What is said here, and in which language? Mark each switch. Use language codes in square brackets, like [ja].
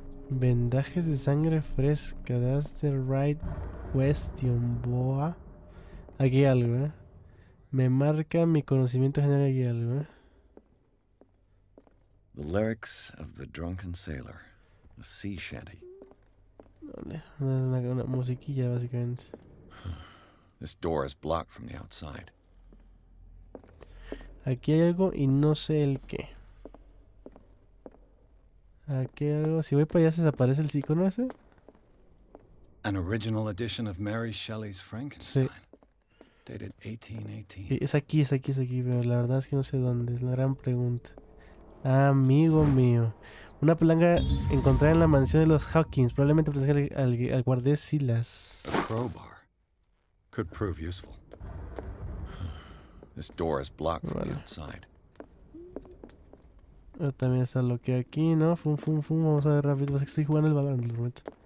[es] Vendajes de sangre fresca. [en] That's the right question, boa. [es] Aquí hay algo, ¿eh? Me marca mi conocimiento general, aquí hay algo, ¿eh? [en] The lyrics of the drunken sailor. A sea shanty. [es] Vale. Una musiquilla, básicamente. [en] This door is blocked from the outside. [es] Aquí hay algo y no sé el qué. Aquí hay algo. Si voy para allá, ¿se desaparece el icono ese? [en] An original edition of Mary Shelley's Frankenstein. Dated 1818. [es] Es aquí, pero la verdad es que no sé dónde. Es la gran pregunta. Amigo mío. Una palanca encontrada en la mansión de los Hawkins. Probablemente pertenece al guardés Silas. [en] A crowbar. Could prove useful. This door is blocked from the outside. [es] También está lo que aquí, ¿no? Fum. Vamos a ver rápido. Pasa que estoy jugando el balón en el momento.